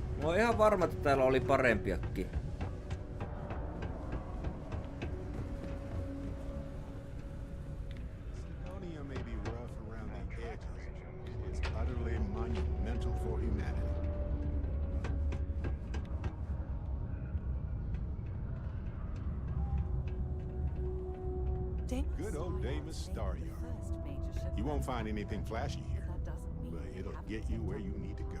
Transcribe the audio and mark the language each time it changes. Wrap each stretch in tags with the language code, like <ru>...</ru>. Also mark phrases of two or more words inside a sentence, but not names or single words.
<fi>oon ihan varma, että täällä oli parempiakin.</fi> <en>Sidonia may be rough around the edges. It's utterly monumental for humanity. Good old Davis Staryard. You won't find anything flashy here, but it'll get you where you need to go.</en>